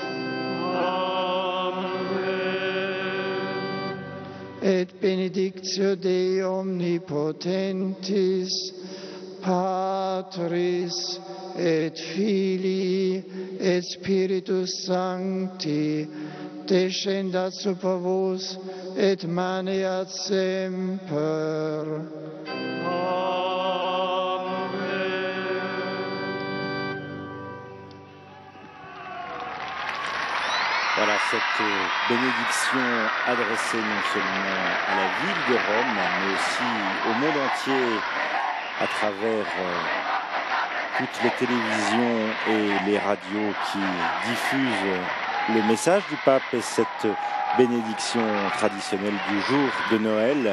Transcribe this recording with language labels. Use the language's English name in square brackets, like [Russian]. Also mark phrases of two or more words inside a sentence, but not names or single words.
[Latin] Et benedictio Dei omnipotentis, Patris et Filii et Spiritus Sancti, descendat super vos et maneat semper. [French] Voilà cette bénédiction adressée non seulement à la ville de Rome, mais aussi au monde entier à travers toutes les télévisions et les radios qui diffusent le message du pape et cette bénédiction traditionnelle du jour de Noël.